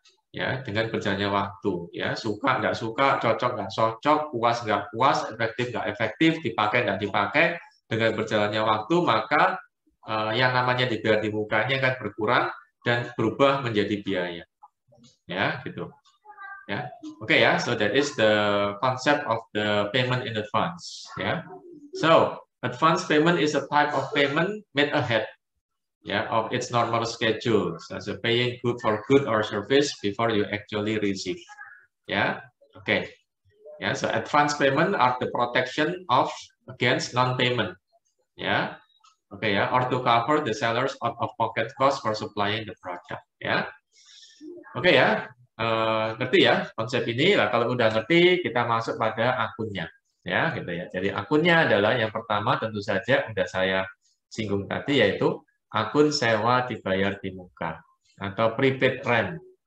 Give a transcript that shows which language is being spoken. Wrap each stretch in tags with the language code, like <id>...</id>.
<id>Ya, dengan berjalannya waktu ya, suka nggak suka, cocok nggak cocok, puas nggak puas, efektif nggak efektif, dipakai nggak dipakai, dengan berjalannya waktu maka yang namanya dibayar di mukanya akan berkurang dan berubah menjadi biaya ya gitu ya.</id> <en>Oke ya, so that is the concept of the payment in advance ya. So advance payment is a type of payment made ahead of its normal schedule, such as paying good for good or service before you actually receive. Ya, oke. Ya, so advance payment are the protection of against non-payment. Ya, oke ya, or to cover the sellers out of pocket cost for supplying the product.</en> <id>Ya, oke ya, ngerti ya konsep ini lah. Kalau udah ngerti, kita masuk pada akunnya. Ya, gitu ya. Jadi akunnya adalah yang pertama tentu saja udah saya singgung tadi yaitu akun sewa dibayar di muka atau prepaid rent.</id>